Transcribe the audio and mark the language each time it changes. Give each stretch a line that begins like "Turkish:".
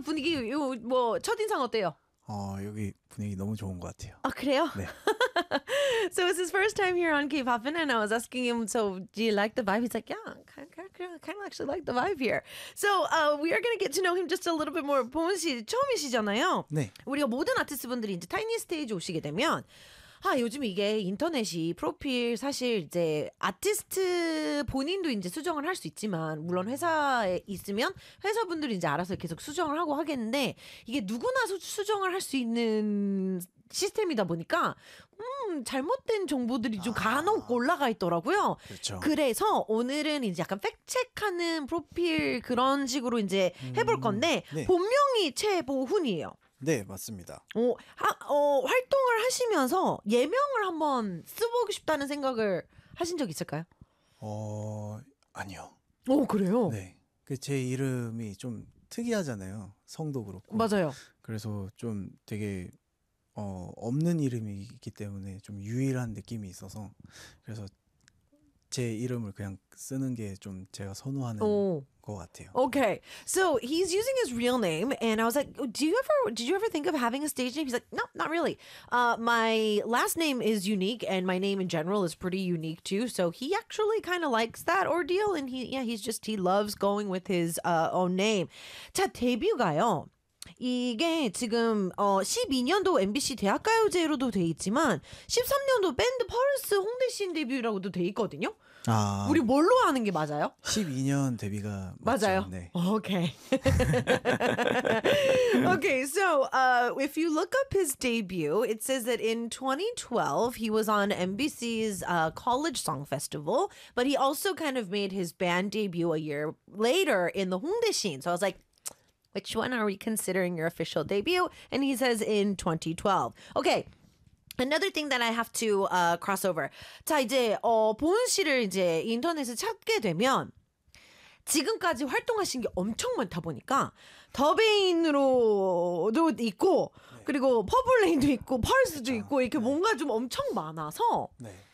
Korean: 분위기, 요, 뭐 첫인상 어때요? 여기 분위기 너무 좋은 것 같아요. 아, 그래요? 네.
English: So it's his first time here on K-POP은 and I was asking him, so do you like the vibe? He's like, yeah, kind of actually like the vibe here. So we are going to get to know him just a little bit more.
Korean: 보은 씨, 처음이시잖아요. 네. 우리가 모든 아티스트분들이 이제 타이니 스테이지 오시게 되면 아, 요즘 이게 인터넷이 프로필 사실 이제 아티스트 본인도 이제 수정을 할 수 있지만 물론 회사에 있으면 회사분들이 이제 알아서 계속 수정을 하고 하겠는데 이게 누구나 수정을 할 수 있는 시스템이다 보니까 잘못된 정보들이 좀 간혹 올라가 있더라고요. 그렇죠. 그래서 오늘은 이제 약간 팩트체크하는 프로필 그런 식으로 이제 해볼 건데 네. 본명이 최보훈이에요. 네, 맞습니다. 활동을 하시면서 예명을 한번 써보고 싶다는 생각을 하신 적 있을까요? 아니요. 오, 그래요? 네. 그 제 이름이 좀 특이하잖아요. 성도 그렇고. 맞아요. 그래서 좀 되게 없는 이름이기 때문에 좀 유일한 느낌이 있어서 그래서 제 이름을 그냥 쓰는 게 좀 제가 선호하는 것 같아요.
English: Okay, so he's using his real name, and I was like, "Did you ever think of having a stage name?" He's like, "No, not really. My last name is unique, and my name in general is pretty unique too." So he actually kind of likes that ordeal, and he loves going with his own name.
Korean: 자, 데뷔가요. 이게 지금 12년도 MBC 대학가요제로도 돼 있지만 13년도 밴드 펄스 홍대 씬 데뷔라고도 돼 있거든요. 아, 우리 뭘로 하는 게 맞아요? 12년 데뷔가 맞아요. 맞죠? 네.
English: Okay. Okay. So, if you look up his debut, it says that in 2012 he was on MBC's College Song Festival, but he also kind of made his band debut a year later in the 홍대 씬. So I was like, which one are we considering your official debut? And he says in 2012. Okay, another thing that I have to cross over.
Korean: 자, 이제 보은 씨를 이제 인터넷에 찾게 되면 지금까지 활동하신 게 엄청 많다 보니까 더베인으로도 있고 네. 그리고 퍼블레인도 있고 펄스도 그렇죠. 있고 이렇게 네. 뭔가 좀 엄청 많아서 네.